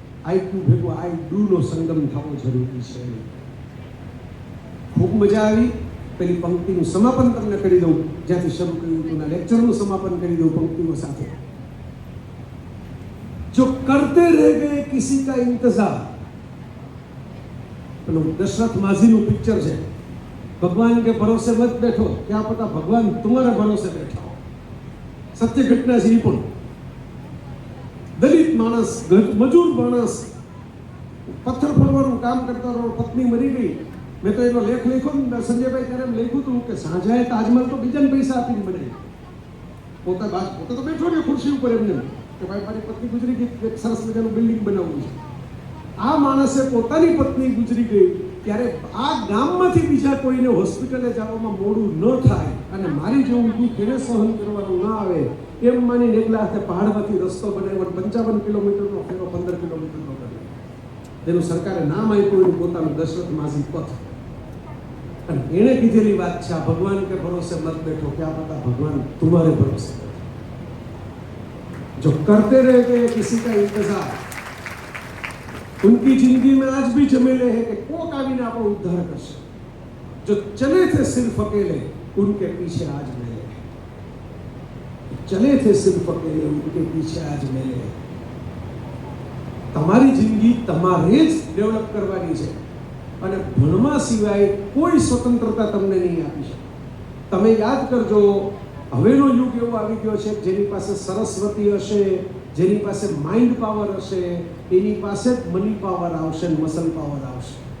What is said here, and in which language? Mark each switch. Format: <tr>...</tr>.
<gu>IQ ભેગો I do નો સંગમ થવો જરૂરી છે. ખૂબ મજા આવી. પેલી પંક્તિનું સમાપન તમને કરી દઉં, જ્યાંથી શરૂ કર્યું હતું, લેક્ચરનું સમાપન કરી દઉં પંક્તિઓ સાથે.</gu> <hi>જો કરતે રહે ગયે કિસી કા ઇંતજાર,</hi> <gu>પેલું દશરથ માઝીનું પિક્ચર છે.</gu> <hi>भगवान के भरोसे मत बैठो, क्या पता भगवान तुम्हारे भरोसे बैठा हो.</hi> <gu>सत्य घटना છે. પણ દલિત માણસ, મજૂર માણસ, પથ્થર ફોડવાનું કામ કરતો રહ્યો, પત્ની મરી ગઈ. મેં તો એનો લેખ લખ્યો ને સંજયભાઈ ત્યારે લખ્યું હતું કે સાંજાએ તાજમહલ તો બીજાને પૈસા આપીને બનાવી. પોતે તો બેઠો ને ખુરશી ઉપર એમને કે ભાઈ મારી પત્ની ગુજરી ગઈ, એક સરસ મજાનું બિલ્ડિંગ બનાવવું છે. આ માણસે પોતાની પત્ની ગુજરી ગઈ ત્યારે આ ગામમાંથી બીજા કોઈને હોસ્પિટલે જવામાં મોડું ન થાય અને મારી જેવું દુઃખ એને સહન કરવાનું ના આવે એમ માનીને એકલા હાથે પહાડમાંથી રસ્તો બનાવ્યો 55 કિલોમીટરનો ફેરો 15 કિલોમીટરનો કર્યો, જેનું સરકારે નામ આપ્યું એનું પોતાનું દશરથ માઝી પથ. અને એણે કીધેલી વાત છે,</gu> <hi>આ ભગવાન કે ભરોસે મત બેઠો, क्या पता भगवान तुम्हारे भरोसे जो करते रहते हैं किसी का इंतजार, उनकी जिंदगी में आज भी जमेले हैं कि</hi> <gu>कोक आવીને આપણો ઉદ્ધાર કરશે.</gu> <hi>जो चले थे सिर्फ अकेले उनके पीछे आज मेले, चले थे सिर्फ अकेले उनके पीछे आज मेले.</hi> <gu>તમારી જિંદગી તમારે જ ડેવલપ કરવાની છે અને ભણવા સિવાય કોઈ સ્વતંત્રતા તમને નહીં આપી શકે. તમે યાદ કરજો, હવેનો યુગ એવો આવી ગયો છે જેની પાસે સરસ્વતી હશે, જેની પાસે માઇન્ડ પાવર હશે, એની પાસે જ મની પાવર આવશે, મસલ પાવર આવશે.</gu>